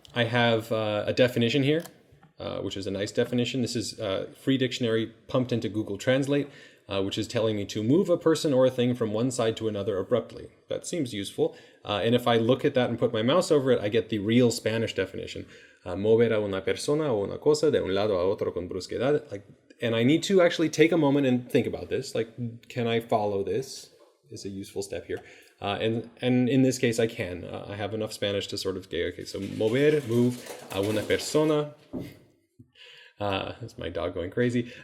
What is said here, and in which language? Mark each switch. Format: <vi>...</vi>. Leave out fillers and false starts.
<en>I have a definition here, which is a nice definition. This is free dictionary pumped into Google Translate, which is telling me to move a person or a thing from one side to another abruptly. That seems useful. And if I look at that and put my mouse over it, I get the real Spanish definition.</en> <es>Mover a una persona o una cosa de un lado a otro con brusquedad.</es> <en>And I need to actually take a moment and think about this. Can I follow this? Is a useful step here. And in this case, I can. I have enough Spanish to sort of get, okay, so mover, move,</en> <es>a una persona.</es> <en>That's my dog going crazy.</en>